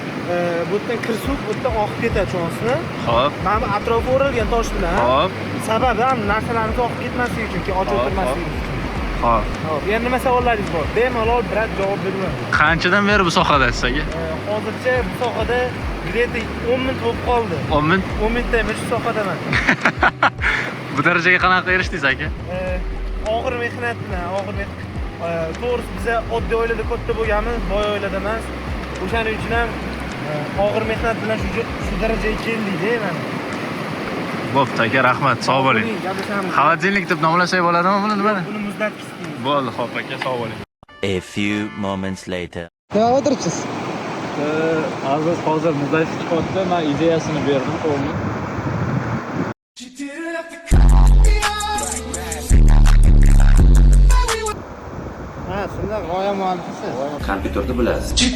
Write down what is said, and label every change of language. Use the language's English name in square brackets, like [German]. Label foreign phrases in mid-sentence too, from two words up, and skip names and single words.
[Uzbek] Bu yerdan kir suv, bu yerdan oqib ketadi cho'nsini. xo'p, Mana bu atrofi o'ralgan tosh bilan. xo'p, Sababi ham narsalarimiz oqib ketmasligi uchun, ochib o'tirmasligi uchun. xo'p. Hop, yana nima savollaringiz bor? Bemalol biror javob beraman. Qanchadan beri bu sohada sizga? Hozircha bu sohada где-то 10 minut bo'lib qoldi. 10 ming? 10 minutdan beri shu sohadaman. Bu darajaga qanaqa erishdingiz aka? Og'ir mehnat bilan, to'g'risi biz oddiy oilada katta bo'lganmiz, boy oilada emas. O'shaning uchun ham og'ir mehnat bilan shu darajaga keldik-da mana. Bo'pti aka, rahmat, sog' bo'ling. Xolodilnik deb nomlasak bo'ladimi buni nimani? Buni muzlatgich deymiz. Bo'ldi, xo'p aka, sog' bo'ling. [English] A few moments later. [Uzbek] Nima o'tiribsiz? Aziz hozir muzlatgich chiqyapti, men ideyasini berdim, to'g'rimi? Ha, shunday g'oya muallifisiz. Kompyuterni bilasiz.